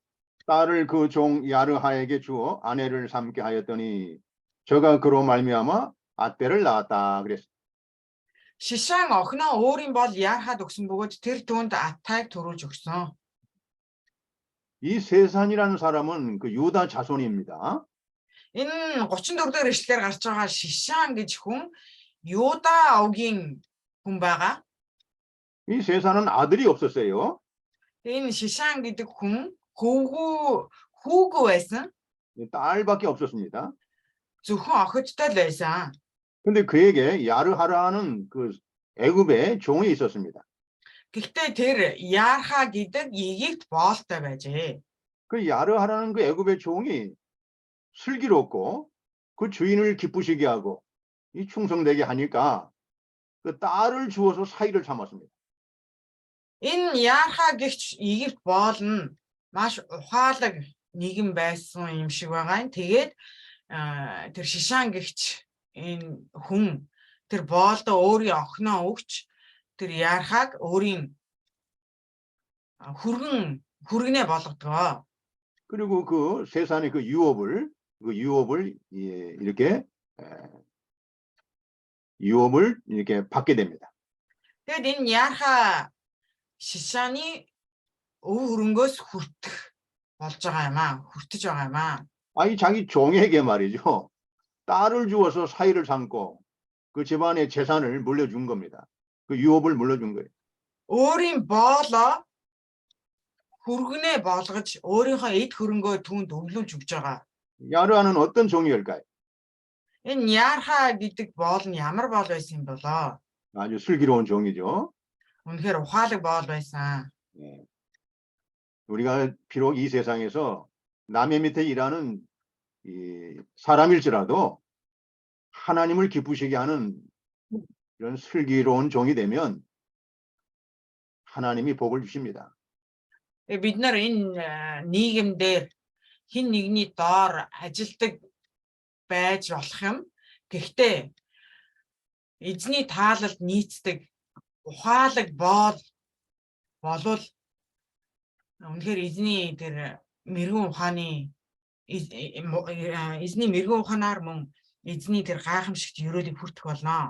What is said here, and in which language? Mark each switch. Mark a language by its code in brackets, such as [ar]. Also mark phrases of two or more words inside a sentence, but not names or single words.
[ko] 딸을 그 종 야르하에게 주어 아내를 삼게 하였더니 저가 그로 말미암아 앗대를 낳았다 그랬습니다. [mn] Шишан охиноо өөрийн бол Ярхад өгсөн бөгөөд тэр түүнд Атайг төрүүлж өгсөн. [ko] 이 세산이라는 사람은 그 유다 자손입니다. [mn] Энэ 34 дэх эшлэлээр гарч байгаа Шишан гэж хүн Юда овгийн хүн байгаа. [ko] 이 세산은 아들이 없었어요. [mn] Энэ Шишан гэдэг хүн хүүгүй байсан. [ko] 딸밖에 없었습니다. [mn] Зөвхөн охидтой л байсан. [ko] 근데 그에게 야르하라는 그 애굽의 종이 있었습니다. [mn] Гэхдээ тэр Ярха гэдэг Египт боолтой байжээ. [ko] 그 야르하라는 그 애굽의 종이 슬기롭고 그 주인을 기쁘시게 하고 이 충성되게 하니까 그 딸을 주어서 사이를 삼았습니다. [mn] Энэ Ярха гэгч Египт боол нь маш ухаалаг нийгэм байсан юм шиг байгаа. Тэгээд тэр Шишан гэгч энэ хүн тэр боолдоо өөрийн охиноо өгч тэр Ярхаг өөрийн хүргэнэ болгодгоо. [ko] 그리고 그 세산의 그 유업을 이렇게 받게 됩니다. [mn] Тэгэд энэ Ярха Шишаны өв хөрөнгөөс хүртэж байгаа юм аа. [ko] 아니 자기 종에게 말이죠. 딸을 주어서 사이를 삼고 그 집안의 재산을 물려준 겁니다. 그 유업을 물려준 거예요. [mn] өөрийн боолоо хүргэнэ болгож өөрийнхөө эд хөрөнгөө түүнд өглүүлж өгч байгаа. [ko] 야르하는 어떤 종이었을까요? [mn] Энэ Ярха гэдэг боол нь ямар боол байсан юм болоо? [ko] 아주 슬기로운 종이죠. [mn] Үнэхээр ухаалаг боол байсан. [ko] 예. 우리가 비록 이 세상에서 남의 밑에 일하는 이 사람일지라도 하나님을 기쁘시게 하는 이런 슬기로운 종이 되면 하나님이 복을 주십니다. [mn] Бид нар энэ нийгэмдэр хин нэгний доор ажилдаг байж болох юм. Гэхдээ эзний таалалд нийцдэг ухаалаг болвол үнэхээр эзний тэр мэрэгэн ухааны эзний мэрэгэн ухаанаар мөн эзний тэр гайхамшигт өрөөлийг хүртэх болно.